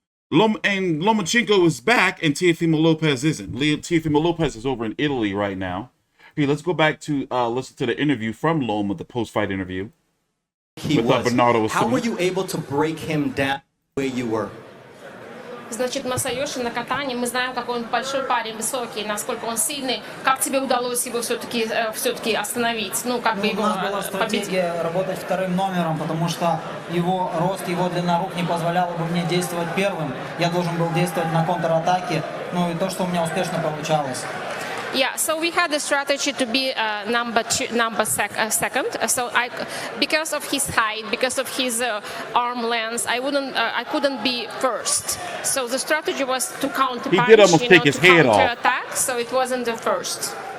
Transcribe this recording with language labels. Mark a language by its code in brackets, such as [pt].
[en] And Lomachenko is back, and Teofimo Lopez isn't. Teofimo Lopez is over in Italy right now. Here, let's go back to listen to the interview from Loma, the post-fight interview. How were you able to break him down the way you were? [ru] Значит, Масайоши Накатани, мы знаем, какой он большой парень, высокий, насколько он сильный. Как тебе удалось его все-таки остановить? Ну, как бы его У нас была стратегия работать вторым номером, потому что его рост, его длина рук не позволяла бы мне действовать первым. Я должен был действовать на контратаке, ну и то, что у меня успешно получалось. [en] Yeah, so we had the strategy to be second. So because of his height, because of his arm length, I couldn't be first. So the strategy was to counter punch, to counter attack. So it wasn't the first.